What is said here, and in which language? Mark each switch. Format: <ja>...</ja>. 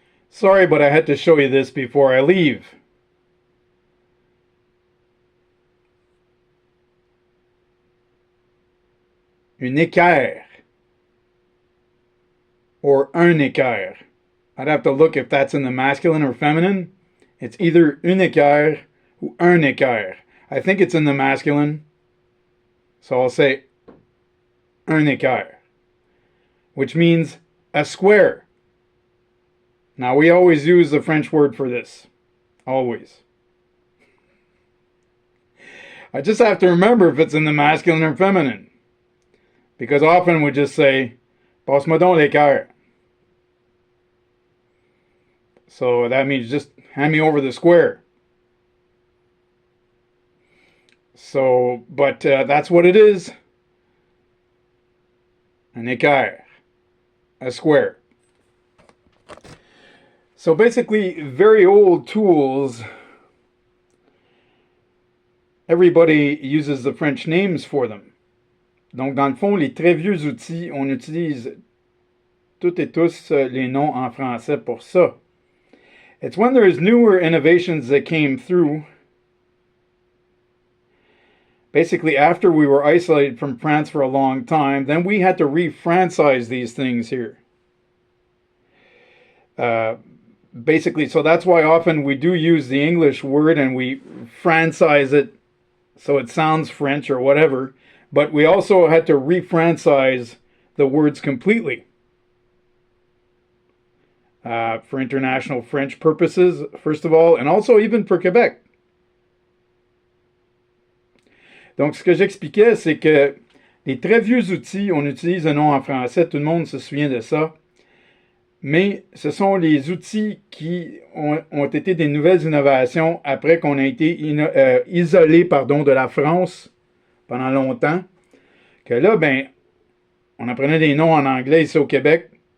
<en>Sorry, but I had to show you this before I leave.</en> <fr>Une équerre.</fr> <en>Or un équerre. I'd have to look if that's in the masculine or feminine. It's either une équerre or un équerre. I think it's in the masculine. So I'll say un équerre, which means a square. Now, we always use the French word for this. Always. I just have to remember if it's in the masculine or feminine. Because often we just say,</en> <fr>passe-moi donc l'équerre.</fr> <en>So that means just hand me over the square. So, but that's what it is.</en> <fr>Un équerre.</fr> <en>A square. So basically, very old tools. Everybody uses the French names for them.</en> <fr>Donc, dans le fond, les très vieux outils, on utilise toutes et tous les noms en français pour ça.</fr> <en>It's when there's newer innovations that came through. Basically, after we were isolated from France for a long time, then we had to re-francise these things here. Basically, so that's why often we do use the English word and we francise it so it sounds French or whatever, but we also had to re-francise the words completely for international French purposes, first of all, and also even for Quebec.</en> <fr>Donc, ce que j'expliquais, c'est que les très vieux outils, on utilise le nom en français, tout le monde se souvient de ça, mais ce sont les outils qui ont été des nouvelles innovations après qu'on a été isolé de la France pendant longtemps, que là, ben, on apprenait des noms en anglais ici au Québec.</fr>